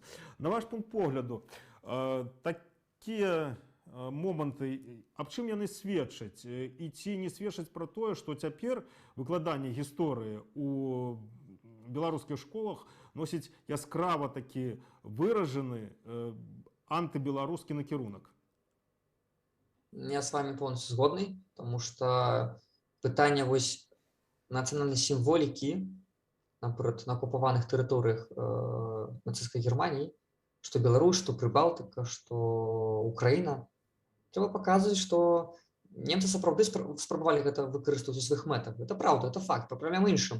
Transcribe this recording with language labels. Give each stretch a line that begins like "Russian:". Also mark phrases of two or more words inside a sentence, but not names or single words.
Belarusian: На ваш пункт погляду, такія моманты, аб чым яны сведчаць? І ці не сведчаць пра тое, што цяпер выкладанне гісторыі у беларускіх школах носіць яскрава такі выражаны антыбеларускі накірунак?
Russian: Я с вами полностью
Belarusian: згодны,
Russian: потому что
Belarusian: пытанне вось нацыянальнай сімволікі, напрыклад, на акупаваных тэрыторыях нацысцкай Германіі, што Беларусь, што Прыбалтыка, што Украіна, трэба паказваць, што немцы сапраўды спрабавалі гэта выкарыстоўваць у сваіх мэтах.
Russian: Это правда, это факт.
Belarusian: Праблема іншым.